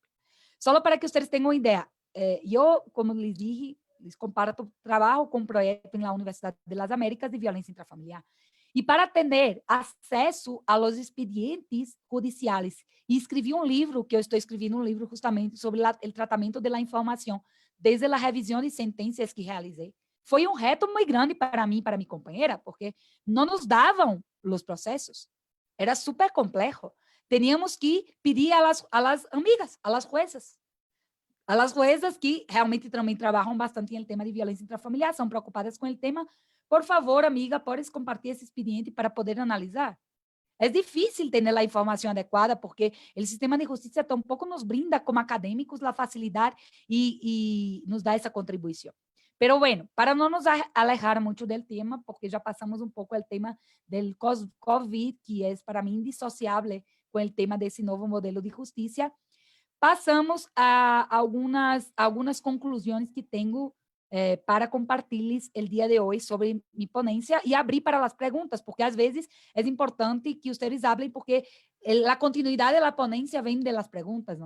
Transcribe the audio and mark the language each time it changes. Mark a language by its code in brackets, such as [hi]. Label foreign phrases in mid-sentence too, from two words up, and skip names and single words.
[es] Solo para que ustedes tengan una idea, yo, como les dije, les comparto trabajo con un proyecto en la Universidad de las Américas de violencia intrafamiliar. Y para tener acceso a los expedientes judiciales, y escribí un libro, que yo estoy escribiendo un libro justamente sobre el tratamiento de la información, desde la revisión de sentencias que realicé. [pt] Foi um reto muito grande para mim, para minha companheira, porque não nos davam os processos. Era super complexo. [es] Teníamos que pedir a las amigas, a las juezas que realmente [pt] também trabalham bastante em tema de violência intrafamiliar, são preocupadas com o tema. Por favor, amiga, podes compartilhar esse expediente para poder analisar? É difícil ter a informação adequada, porque o sistema de justiça tampouco nos brinda, como acadêmicos, a facilidade e nos dá essa contribuição. [es] Pero bueno, para no nos alejar mucho del tema, porque ya pasamos un poco el tema del COVID, que es para mí indisociable con el tema de ese nuevo modelo de justicia, pasamos a algunas conclusiones que tengo para compartirles el día de hoy sobre mi ponencia y abrir para las preguntas, porque a veces es importante que ustedes hablen, porque la continuidad de la ponencia viene de las preguntas, ¿no?